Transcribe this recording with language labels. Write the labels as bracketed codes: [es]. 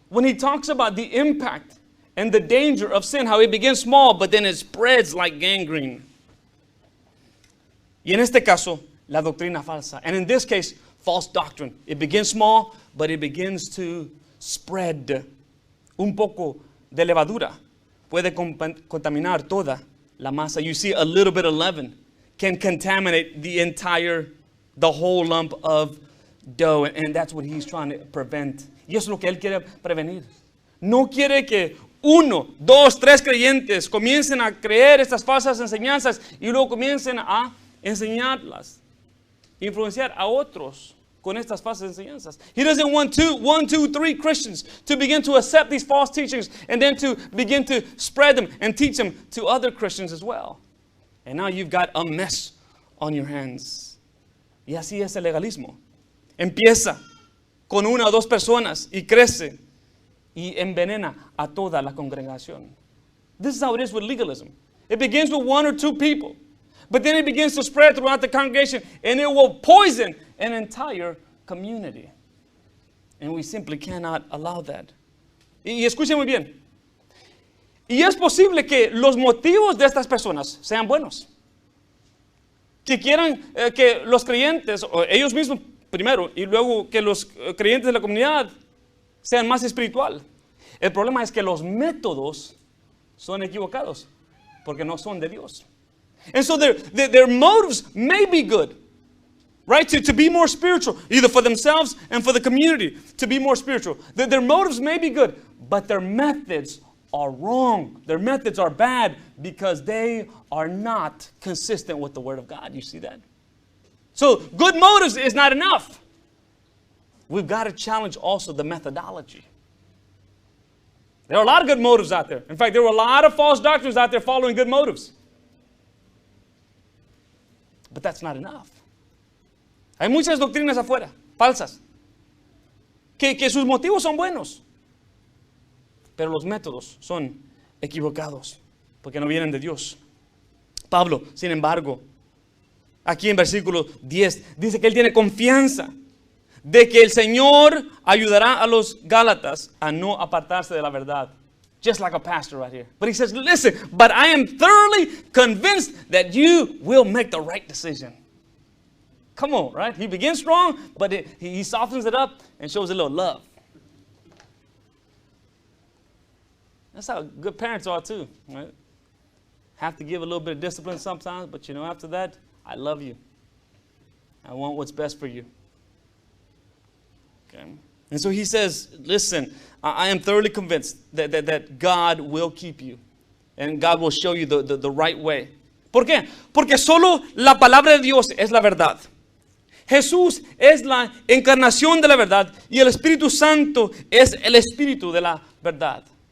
[en] When he talks about the impact and the danger of sin, how it begins small, but then it spreads like gangrene. [es] Y en este caso, la doctrina falsa. [en] And in this case, false doctrine. It begins small, but it begins to spread. [es] Un poco de levadura puede contaminar toda la masa. [en] You see, a little bit of leaven can contaminate the whole lump of dough. And that's what he's trying to prevent. [es] Y eso es lo que él quiere prevenir. No quiere que 1, 2, 3 creyentes comiencen a creer estas falsas enseñanzas y luego comiencen a enseñarlas, influenciar a otros con estas falsas enseñanzas. [en] He doesn't want 1, 2, 3 Christians to begin to accept these false teachings and then to begin to spread them and teach them to other Christians as well. And now you've got a mess on your hands. [es] Y así es el legalismo. Empieza con 1 o 2 personas y crece y envenena a toda la congregación. [en] This is how it is with legalism. It begins with 1 or 2 people. But then it begins to spread throughout the congregation and it will poison an entire community. And we simply cannot allow that. [es] Y escuchen muy bien. Y es posible que los motivos de estas personas sean buenos. Que quieran que los creyentes, o ellos mismos primero, y luego que los creyentes de la comunidad sean más espiritual. El problema es que los métodos son equivocados porque no son de Dios. [en] And so their motives may be good, right? To be more spiritual, either for themselves and for the community, to be more spiritual. Their motives may be good, but their methods are wrong. Their methods are bad because they are not consistent with the Word of God. You see that? So good motives is not enough. We've got to challenge also the methodology. There are a lot of good motives out there. In fact, there were a lot of false doctrines out there following good motives. But that's not enough. [es] Hay muchas doctrinas afuera, falsas, que sus motivos son buenos, pero los métodos son equivocados, porque no vienen de Dios. Pablo, sin embargo, aquí en versículo 10, dice que él tiene confianza de que el Señor ayudará a los Gálatas a no apartarse de la verdad. [en] Just like a pastor right here. But he says, listen, but I am thoroughly convinced that you will make the right decision. Come on, right? He begins strong, but he softens it up and shows a little love. That's how good parents are too, right? Have to give a little bit of discipline sometimes, but after that, I love you. I want what's best for you. Okay? And so he says, listen, I am thoroughly convinced that God will keep you. And God will show you the right way. [es] ¿Por qué? Porque solo la palabra de Dios es la verdad. Jesús es la encarnación de la verdad y el Espíritu Santo es el Espíritu de la verdad.